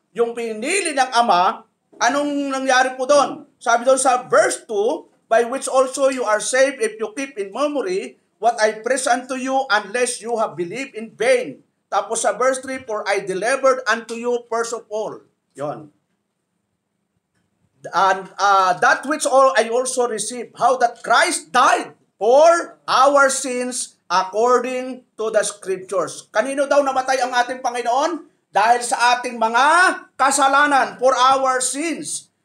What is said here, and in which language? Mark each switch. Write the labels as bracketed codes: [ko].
[tl] Yung pinili ng Ama, anong nangyari po doon? Sabi doon sa verse 2, [en] by which also you are saved if you keep in memory what I preach unto you, unless you have believed in vain. [tl] Tapos sa verse 3, [en] for I delivered unto you first of all. Yon. And that which all I also received, how that Christ died for our sins according to the Scriptures. [tl] Kanino daw namatay ang ating Panginoon? Dahil sa ating mga kasalanan, [en] for our sins.